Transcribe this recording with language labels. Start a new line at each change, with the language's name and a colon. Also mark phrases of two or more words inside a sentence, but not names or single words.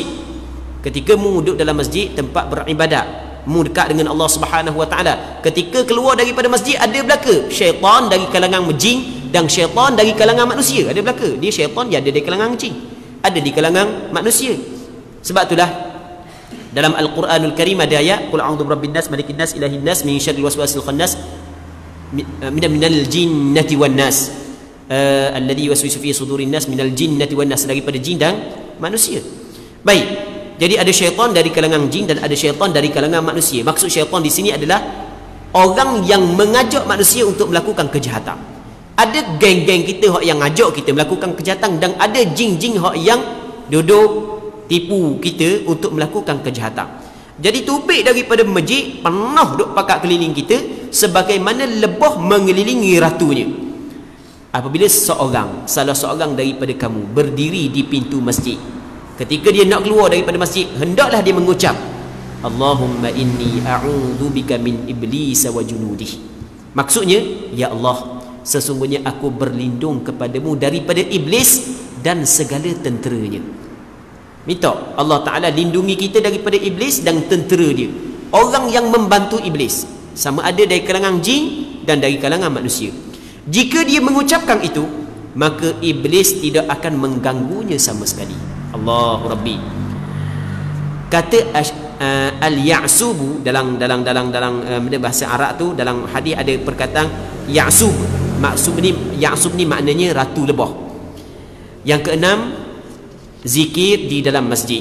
Malay: Ketika mu duduk dalam masjid, tempat beribadat, mu dekat dengan Allah
Arabic: سبحانه وتعالى,
Malay: ketika keluar daripada masjid, ada belaka syaitan dari kalangan jin dan syaitan dari kalangan manusia. Ada belaka. Dia syaitan, dia ada di kalangan jin, ada di kalangan manusia. Sebab itulah dalam Al-Quranul Karim ada ayat
Arabic: قل أعوذ برب الناس ملك الناس إله الناس من شر الوسواس الخناس من الجنة والناس الذي يوسوس في صدور الناس من الجنة والناس,
Malay: daripada jin dan manusia. Baik, jadi ada syaitan dari kalangan jin dan ada syaitan dari kalangan manusia. Maksud syaitan di sini adalah orang yang mengajak manusia untuk melakukan kejahatan. Ada geng-geng kita yang ngajak kita melakukan kejahatan, dan ada jin-jin yang duduk tipu kita untuk melakukan kejahatan. Jadi tubik daripada masjid penuh duk pakat keliling kita sebagaimana lebah mengelilingi ratunya. Apabila salah seorang daripada kamu berdiri di pintu masjid, ketika dia nak keluar daripada masjid, hendaklah dia mengucap
Arabic: اللهم إني أعوذ بك من إبليس وجنوده.
Malay: Maksudnya, ya Allah, sesungguhnya aku berlindung kepadamu daripada iblis dan segala tenteranya. Minta Allah Ta'ala lindungi kita daripada iblis dan tentera dia, orang yang membantu iblis, sama ada dari kalangan jin dan dari kalangan manusia. Jika dia mengucapkan itu, maka iblis tidak akan mengganggunya sama sekali.
Arabic: الله ربي.
Malay: Kata al-ya'subu dalam bahasa Arab tu, dalam hadis ada perkataan ya'sub. Ya'sub ni maknanya ratu lebah. Yang keenam, zikir di dalam masjid.